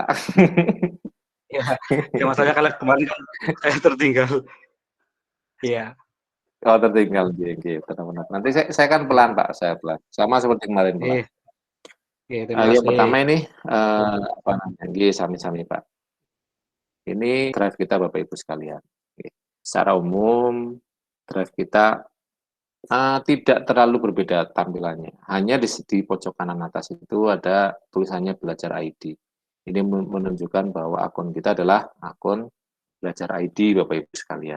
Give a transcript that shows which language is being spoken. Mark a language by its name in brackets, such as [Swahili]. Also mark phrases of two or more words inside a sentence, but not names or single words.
[Indonesian] Ya, ya masalahnya kalau kemarin kan saya tertinggal. Iya, Oh, tertinggal, Gi, benar-benar. Nanti saya kan pelan, Pak, saya pelan. Sama seperti kemarin, pelan. iya, iya, terima Yang kasih. pertama ini, apa namanya, Gi, sami-sami, Pak. Ini drive kita, Bapak Ibu sekalian. Secara umum, drive kita tidak terlalu berbeda tampilannya. Hanya di pojok kanan atas itu ada tulisannya belajar ID. Ini menunjukkan bahwa akun kita adalah akun belajar ID, Bapak Ibu sekalian.